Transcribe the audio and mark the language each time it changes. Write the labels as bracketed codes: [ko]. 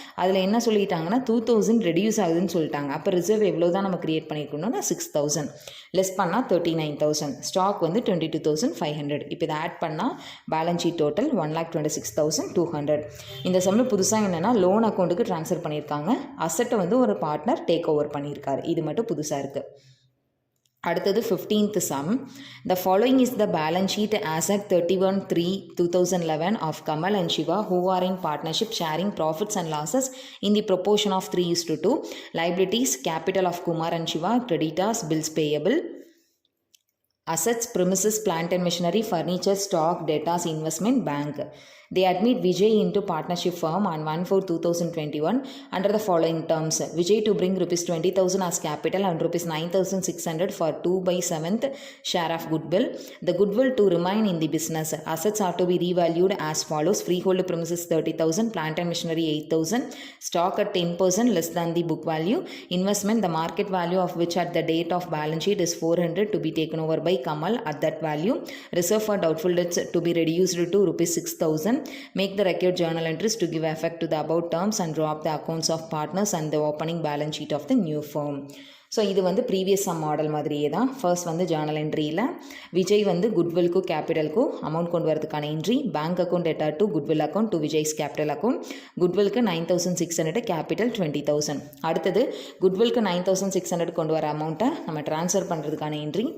[ta] அதில் என்ன சொல்லிட்டாங்கன்னா 2,000 ரெடியூஸ் ஆகுதுன்னு சொல்லிட்டாங்க. அப்போ ரிசர்வ் எவ்வளோ தான் நம்ம கிரியேட் பண்ணியிருக்கணும்னா 6,000 லெஸ் பண்ணால் 39,000. ஸ்டாக் வந்து 22,500. இப்போ இதை ஆட் பண்ணால் பேலன்ஸ் ஷீட் டோட்டல் 1,26,200. இந்த சம்மில் புதுசாக என்னென்னா லோன் அக்கௌண்ட்டுக்கு ட்ரான்ஸ்ஃபர் பண்ணியிருக்காங்க, அசட்டை வந்து ஒரு பார்ட்னர் டேக் ஓவர் பண்ணியிருக்காரு. இது மட்டும் புதுசாக இருக்குது. அடுத்தது [en] 15th sum. The following is the balance sheet as at 31/3/2011 of Kamal and Shiva, who are in partnership sharing profits and losses in the proportion of 3:2. Liabilities, capital of Kumar and Shiva, creditors, bills payable, assets, premises, plant and machinery, furniture, stock, debtors, investment, bank. They admit Vijay into partnership firm on 1/4/2021 under the following terms. Vijay to bring rupees 20,000 as capital and rupees 9,600 for 2/7th share of goodwill. The goodwill to remain in the business. Assets are to be revalued as follows. Freehold premises 30,000, plant and machinery 8,000, stock at 10% less than the book value. Investment, the market value of which at the date of balance sheet is 400 to be taken over by Kamal at that value. Reserve for doubtful debts to be reduced to rupees 6,000. Make the record journal entries to give effect to the above terms and draw up the accounts of partners and the opening balance sheet of the new firm. [ta] So இது வந்து previous some model மாதிரியே தான். First வந்து Journal என்ட்ரியில் Vijay வந்து குட்வில்க்கும் கேபிட்டலுக்கும் amount கொண்டு வரதுக்கான entry. Bank account debtor to goodwill account to Vijay's capital account. குட்வில்க்கு 9,600, capital 20,000. அடுத்தது குட்வில்க்கு 9,600 கொண்டு வர அமௌண்ட்டை நம்ம ட்ரான்ஸ்ஃபர் பண்ணுறதுக்கான என்ட்ரி.